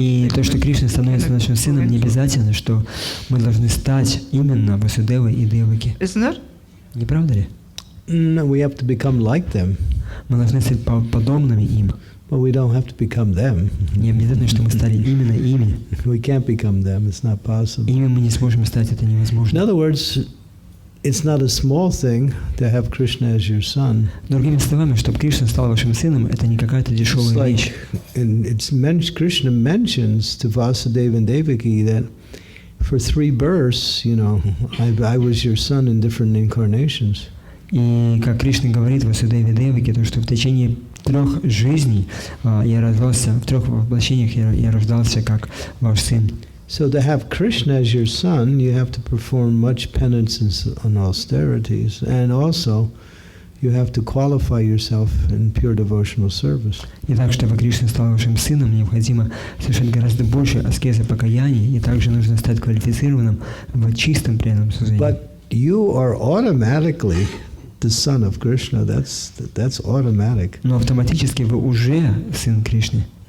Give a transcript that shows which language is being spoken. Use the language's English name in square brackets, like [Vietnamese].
[Russian] И то, что Кришна становится нашим сыном, не обязательно, что мы должны стать именно Васудевой и Деваки. [English] Isn't it? [Russian] Не правда ли? [English] No, we have to become like them, [Russian] Мы должны стать подобными им. [English] but we don't have to become them. [Russian] Не обязательно, что мы стали именно ими. [English] We can't become them. It's not possible. [Russian] Ими мы не сможем стать, это [English] In [Russian] невозможно. [English] other words, it's not a small thing to have Krishna as your son. [Russian] Другими словами, чтобы Кришна стал вашим сыном, это не какая-то [English] It's [Russian] дешевая вещь. [English] like, and Krishna mentions to Vasudeva and Devaki that for 3 births, I was your son in different incarnations. [Russian] И как Кришна говорит в Васудеве Деваке, то что в течение 3 жизней я рождался, в 3 воплощениях я рождался как ваш сын. [English] So to have Krishna as your son, you have to perform much penance and austerities, and also you have to qualify yourself in pure devotional service. [Russian] И так, чтобы Кришна стал вашим сыном, необходимо совершать гораздо больше аскезы покаяния, и также нужно стать квалифицированным в чистом преданном служении. [English] But you are automatically the son of Krishna. That's automatic. [Russian] Но автоматически вы уже сын Кришны.